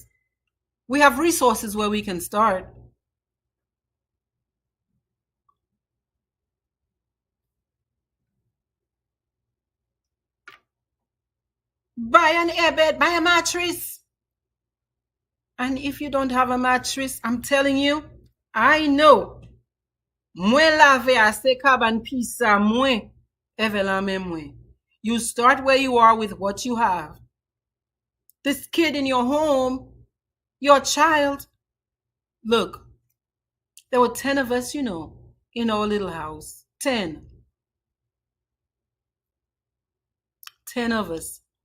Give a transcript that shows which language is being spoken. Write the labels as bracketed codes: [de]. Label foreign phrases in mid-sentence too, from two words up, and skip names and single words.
[en] We have resources where we can start. Buy an airbed, buy a mattress. And if you don't have a mattress, I'm telling you, I know. [ht] Mwen lave ase kaban pisa mwen, evelame mwen. [en] You start where you are with what you have. This kid in your home, your child, look, there were 10 of us, in our little house. 10. 10 of us.